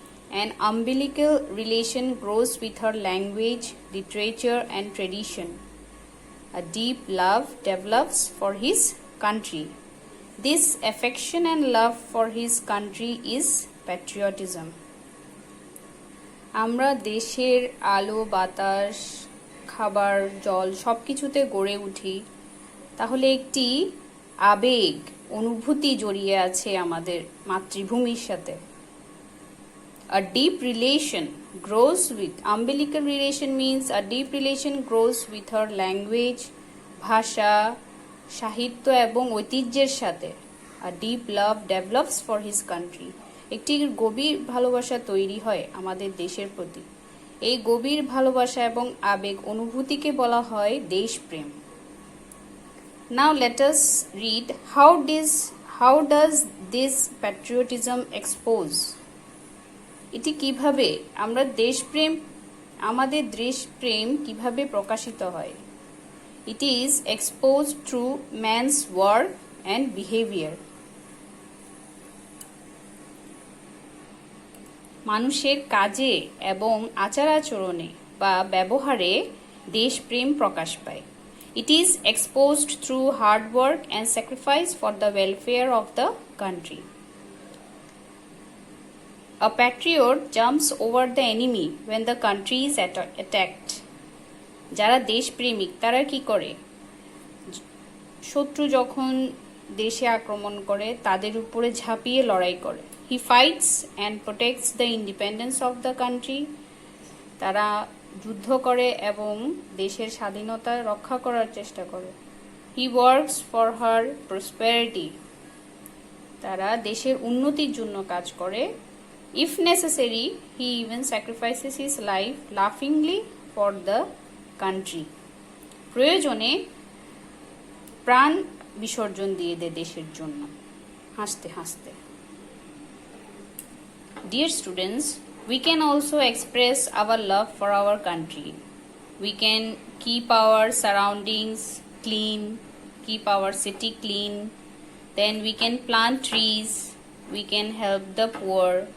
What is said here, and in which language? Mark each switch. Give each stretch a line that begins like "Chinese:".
English: An umbilical relation grows with her language, literature and tradition. A deep love develops for his country. This affection and love for his country is patriotism.
Bangla: আমরা দেশের আলো বাতাস খাবার জল সব কিছুতে গড়ে উঠি, তাহলে একটি আবেগ অনুভূতি জড়িয়ে আছে আমাদের মাতৃভূমির সাথে.
English: A deep relation grows with, umbilical relation means a deep relation grows with her language,
Bangla: ভাষা, সাহিত্য এবং ঐতিহ্যের সাথে.
English: A deep love develops for his country.
Bangla: একটি গভীর ভালোবাসা তৈরি হয় আমাদের দেশের প্রতি. এই গভীর ভালোবাসা এবং আবেগ অনুভূতিকে বলা হয় দেশপ্রেম.
English: Now let us read how does this patriotism expose?
Bangla: এটি কিভাবে আমরা দেশপ্রেম আমাদের দেশপ্রেম কিভাবে প্রকাশিত হয়?
English: It is exposed through man's work and behavior.
Bangla: মানুষের কাজে এবং আচার-আচরণে বা ব্যবহারে দেশপ্রেম প্রকাশ পায়.
English: It is exposed through hard work and sacrifice for the welfare of the country. A patriot jumps over the enemy when the country is attacked.
Bangla: যারা দেশপ্রেমিক তারা কি করে? শত্রু যখন দেশে আক্রমণ করে তাদের উপরে ঝাঁপিয়ে লড়াই করে.
English: He fights and protects the independence of the country.
Bangla: তারা যুদ্ধ করে এবং দেশের স্বাধীনতা রক্ষা করার চেষ্টা করে.
English: He works for her prosperity.
Bangla: তারা দেশের উন্নতির জন্য কাজ করে.
English: If necessary, he even sacrifices his life laughingly for the country.
Bangla: প্রয়োজনে প্রাণ বিসর্জন দিয়ে দেয় দেশের জন্য হাসতে হাসতে.
English: Dear students, we can also express our love for our country. We can keep our surroundings clean, keep our city clean. Then we can plant trees. We can help the poor.